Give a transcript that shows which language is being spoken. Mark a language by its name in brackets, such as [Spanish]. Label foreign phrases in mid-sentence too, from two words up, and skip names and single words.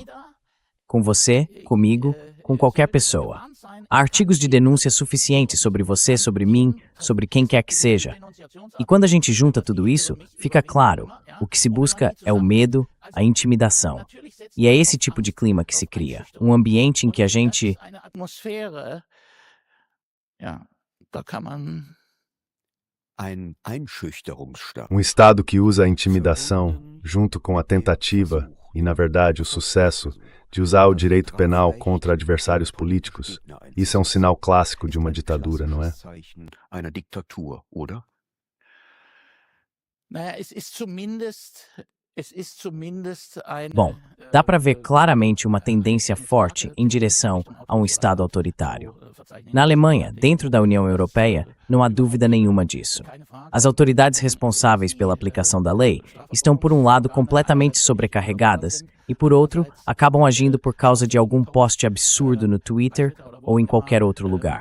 [Portuguese] Com você, comigo, com qualquer pessoa. Há artigos de denúncia suficientes sobre você, sobre mim, sobre quem quer que seja. E quando a gente junta tudo isso, fica claro, o que se busca é o medo, a intimidação. E é esse tipo de clima que se cria, um ambiente em que a gente... [German] eine Atmosphäre, ja, da kann man Ein Einschüchterungsstaat. [Portuguese] Um Estado que usa a intimidação, junto com a tentativa, e na verdade o sucesso, de usar o direito penal contra adversários políticos. Isso é um sinal clássico de uma ditadura, não é? [German] Einer Diktatur, oder? naja, es ist zumindest eine [Portuguese] Bom, dá para ver claramente uma tendência forte em direção a um Estado autoritário. Na Alemanha, dentro da União Europeia, não há dúvida nenhuma disso. As autoridades responsáveis pela aplicação da lei estão, por um lado, completamente sobrecarregadas e, por outro, acabam agindo por causa de algum post absurdo no Twitter ou em qualquer outro lugar.